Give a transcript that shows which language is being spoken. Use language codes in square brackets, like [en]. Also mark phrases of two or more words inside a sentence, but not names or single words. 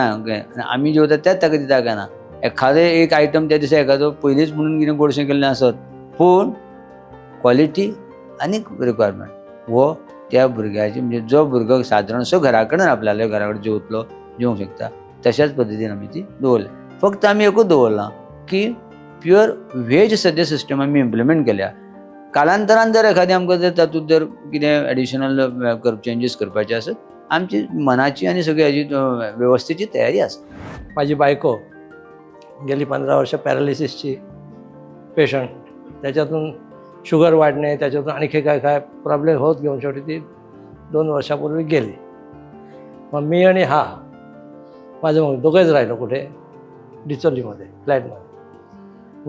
[kok] आनी आमी जेवता तेंच ताका दिता काय ना. एखादो एक आयटम त्या दिसा एखादो पयलींच म्हणून कितें गोडशें केल्लें आसत पूण क्वॉलिटी आनी रिक्वायरमेंट हो त्या भुरग्याची म्हणजे जो भुरगो सादारणसो घरा कडेन आपल्याल्या घरा कडेन जेवंक शकता तशाच पद्दतीन आमी ती दवरली. फक्त आमी एकूच दवरलां की [en] pure veg [kok] सद्या सिस्टम आमी इम्प्लिमेंट केल्या. कालांतरान जर एखादें आमकां जर तातूंत जर कितें [en] additional changes [kok] करपाचे आसत आमची मनाची आनी सगळी हाजी वेवस्थेची तयारी आसा. [mr] माझी बायको गेली 15 वर्ष पॅरालिसिसची पेशंट, त्याच्यातून शुगर वाढणे, त्याच्यातून आणखी काय काय प्रॉब्लेम होत घेऊन शेवटी ती 2 वर्षापूर्वी गेली. मग मी आणि हा माझं मग दोघंच राहिलो कुठे डिचोलीमध्ये फ्लॅटमध्ये.